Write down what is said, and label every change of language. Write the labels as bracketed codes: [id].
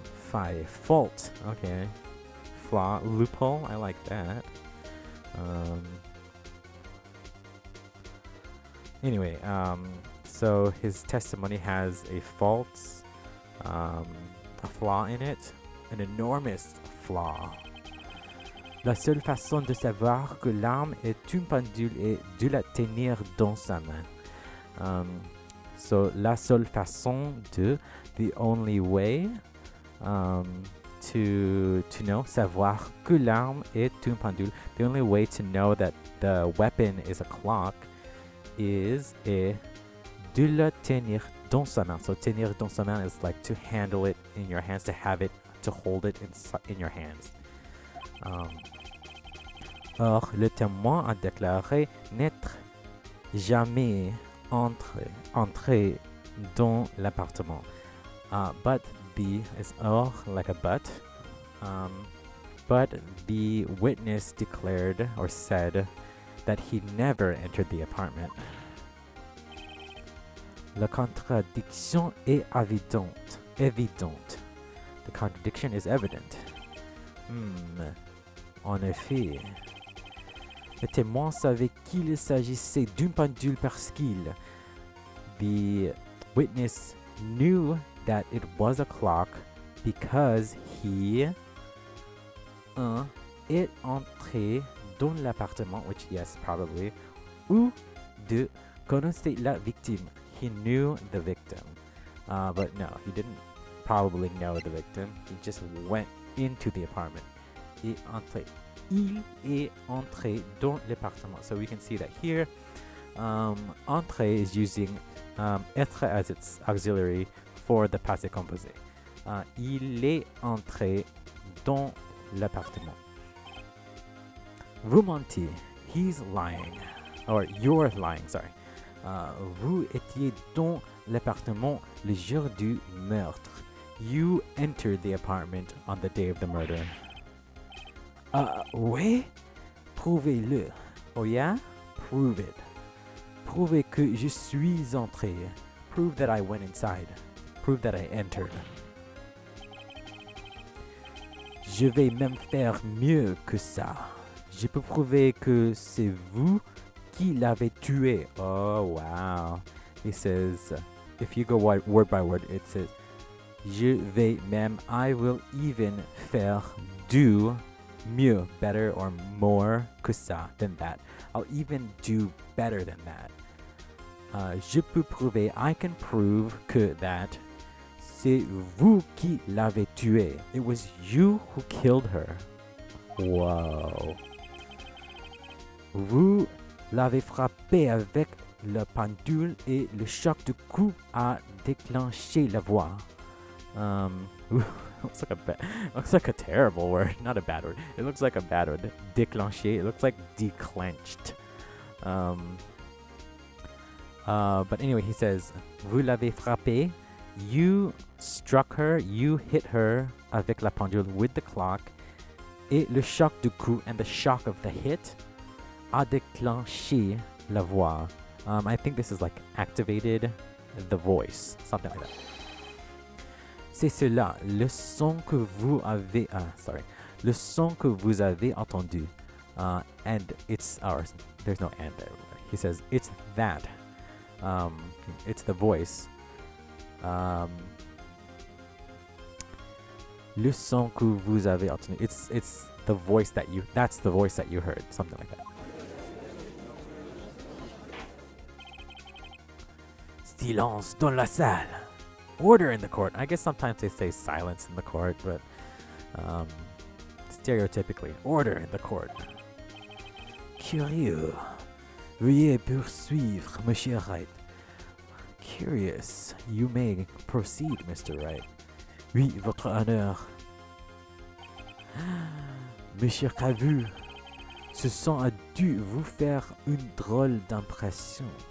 [en] Faille. Fault. Okay. Flaw. Loophole. I like that. Anyway, so his testimony has a fault, a flaw in it, an enormous flaw. [fr] La seule façon de savoir que l'arme est une pendule est de la tenir dans sa main. [en] So, [fr] la seule façon de, [en] the only way, to know, [fr] savoir que l'arme est une pendule, [en] the only way to know that the weapon is a clock is [fr] de le tenir dans sa main. [en] So [fr] tenir dans sa main [en] is like to handle it in your hands, to have it, to hold it in your hands. [fr] Or, le témoin a déclaré n'être jamais entré dans l'appartement. [en] But the is or like a but the witness declared or said that he never entered the apartment. [fr] La contradiction est évidente. [en] The contradiction is evident. [fr] En effet, le témoin savait qu'il s'agissait d'une pendule parce qu'il. [en] The witness knew that it was a clock because he [fr] est entré dans l'appartement, [en] which yes, probably, [fr] ou de connaître la victime. [en] He knew the victim, but no, he didn't probably know the victim. He just went into the apartment. [fr] Il est entré dans l'appartement. [en] So we can see that here, entrer is using être as its auxiliary for the passé composé. [fr] Il est entré dans l'appartement. Vous mentez. [en] He's lying. Or you're lying, sorry. [fr] Vous étiez dans l'appartement le jour du meurtre. [en] You entered the apartment on the day of the murder. [fr] Ouais? Prouvez-le. [en] Oh yeah? Prove it. [fr] Prouvez que je suis entré. [en] Prove that I went inside. Prove that I entered. [fr] Je vais même faire mieux que ça. Je peux prouver que c'est vous qui l'avez tué. [en] Oh, wow. He says, if you go word by word, it says, [fr] je vais même, [en] I will even faire do mieux, better or more [fr] que ça, [en] than that. I'll even do better than that. [fr] Je peux prouver, [en] I can prove [fr] que that c'est vous qui l'avez tué. [en] It was you who killed her. Wow. [fr] Vous l'avez frappé avec le pendule et le choc du coup a déclenché la voix. [en] Looks like a terrible word, not a bad word. It looks like a bad word. Déclenché. It looks like declenched. But anyway, he says, [fr] vous l'avez frappé. [en] You struck her. You hit her [fr] avec la pendule [en] with the clock. [fr] Et le choc du coup [en] and the shock of the hit [fr] a déclenché la voix. [en] I think this is like activated the voice, something like that. [fr] C'est cela, le son que vous avez, le son que vous avez entendu. [en] And it's ours. There's no and there. He says, it's that. It's the voice. [fr] Le son que vous avez entendu. [en] It's the voice that's the voice that you heard. Something like that. Silence dans la salle. Order in the court. I guess sometimes they say silence in the court, but stereotypically, order in the court. [fr] Curieux. Veuillez poursuivre, Monsieur Wright. [en] Curious. You may proceed, Mr. Wright. [fr] Oui, votre honneur. Monsieur Khavu, ce son a dû vous faire une drôle d'impression.